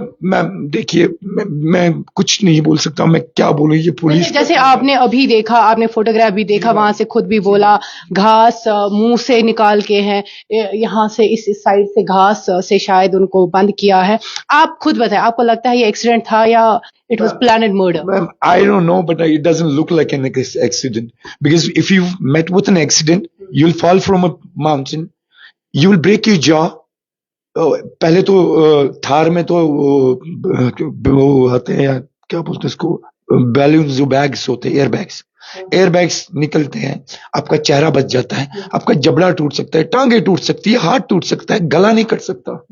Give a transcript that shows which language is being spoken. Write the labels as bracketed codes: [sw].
[hi] Ma'am देखिए, मैं कुछ नहीं बोल सकता, मैं क्या बोलूं, ये पुलिस। जैसे आपने अभी देखा, आपने फोटोग्राफ भी देखा, वहां से खुद भी बोला घास मुंह से निकाल के हैं, यहाँ से इस साइड से घास से शायद उनको बंद किया है। आप खुद बताएं, आपको लगता है ये एक्सीडेंट था या [en] it was planned murder? Ma'am, I don't know, but it doesn't look like an accident. Because if you met with an accident, you'll fall from a mountain, you will break your jaw. [hi] पहले तो थार में तो वो आते हैं, क्या बोलते हैं इसको, बैलून, जो बैग्स होते हैं, एयर बैग्स निकलते हैं, आपका चेहरा बच जाता है, आपका जबड़ा टूट सकता है, टांगे टूट सकती है, हाथ टूट सकता है, गला नहीं कट सकता।